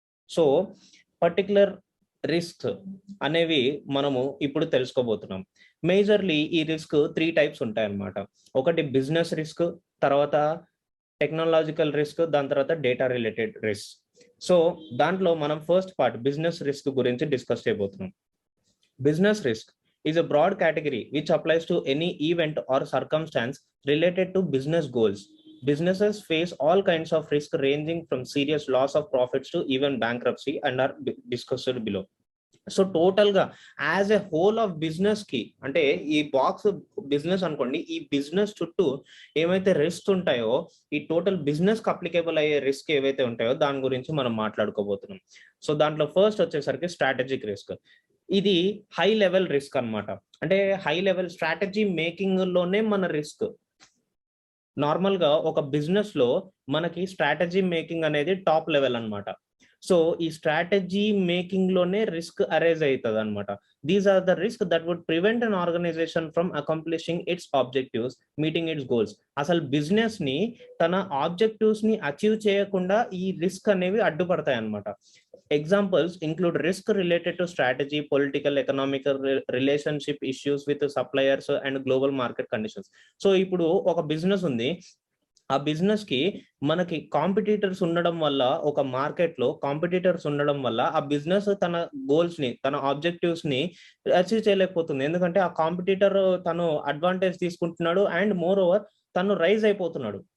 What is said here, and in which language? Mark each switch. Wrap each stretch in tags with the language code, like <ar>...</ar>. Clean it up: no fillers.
<te>So particular risk అనేవి మనము ఇప్పుడు తెలుసుకోబోతున్నాం. మేజర్లీ ఈ రిస్క్ 3 టైప్స్ ఉంటాయి అన్నమాట. ఒకటి బిజినెస్ రిస్క్, తర్వాత టెక్నాలజికల్ రిస్క్, దాని తర్వాత డేటా రిలేటెడ్ రిస్క్. సో దాంట్లో మనం ఫస్ట్ పార్ట్ బిజినెస్ రిస్క్ గురించి డిస్కస్ చేయబోతున్నాం.</te> <en>Business risk is a broad category which applies to any event or circumstance related to business goals. Businesses face all kinds of risk ranging from serious loss of profits to even bankruptcy and are discussed below.</en> <te>So total గా as a whole of business కి, అంటే ఈ box business అనుకోండి, ఈ business చుట్టూ ఏమైతే risk ఉంటాయో, ఈ టోటల్ బిజినెస్ కి అప్లికేబుల్ అయ్యే రిస్క్ ఏవైతే ఉంటాయో దాని గురించి మనం మాట్లాడుకోబోతున్నాం. సో దాంట్లో ఫస్ట్ వచ్చేసరికి స్ట్రాటజిక్ రిస్క్. ఇది హై లెవెల్ రిస్క్ అన్నమాట. అంటే హై లెవెల్ స్ట్రాటజీ మేకింగ్ లోనే మన రిస్క్. నార్మల్ గా ఒక బిజినెస్ లో మనకి స్ట్రాటజీ మేకింగ్ అనేది టాప్ లెవెల్ అన్నమాట. సో ఈ స్ట్రాటజీ మేకింగ్ లోనే రిస్క్ అరైజ్ అవుతుంది అనమాట.</te> <en>These are the risk that would prevent an organization from accomplishing its objectives, meeting its goals.</en> <te>అసలు బిజినెస్ ని తన ఆబ్జెక్టివ్స్ ని అచీవ్ చేయకుండా ఈ రిస్క్ అనేవి అడ్డుపడతాయి అనమాట.</te> <en>Examples include risk related to strategy, political, economical, relationship issues with suppliers and global market conditions.</en> <te>So ఇప్పుడు ఒక బిజినెస్ ఉంది, ఆ బిజినెస్ కి మనకి కాంపిటీటర్స్ ఉండడం వల్ల, ఒక మార్కెట్ లో కాంపిటీటర్స్ ఉండడం వల్ల ఆ బిజినెస్ తన గోల్స్ ని, తన ఆబ్జెక్టివ్స్ ని అచీవ్ చేయలేకపోతుంది. ఎందుకంటే ఆ కాంపిటీటర్ తను అడ్వాంటేజ్ తీసుకుంటున్నాడు అండ్ మోర్ ఓవర్ తను రైజ్ అయిపోతున్నాడు.</te>